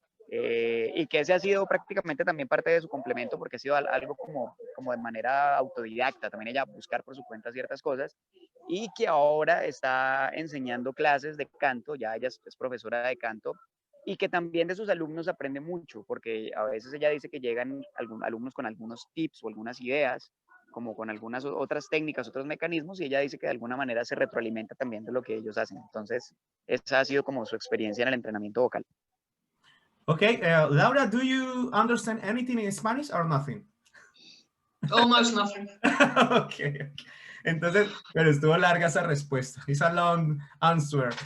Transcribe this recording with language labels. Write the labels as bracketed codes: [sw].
[es] Y que ese ha sido prácticamente también parte de su complemento, porque ha sido algo como de manera autodidacta, también ella buscar por su cuenta ciertas cosas, y que ahora está enseñando clases de canto, ya ella es profesora de canto, y que también de sus alumnos aprende mucho, porque a veces ella dice que llegan alumnos con algunos tips o algunas ideas, como con algunas otras técnicas, otros mecanismos, y ella dice que de alguna manera se retroalimenta también de lo que ellos hacen. Entonces, esa ha sido como su experiencia en el entrenamiento vocal. [en] Okay, Laura, do you understand anything in Spanish or nothing? Almost nothing. Okay. [es] Entonces, pero estuvo larga esa respuesta. [en] It's a long answer.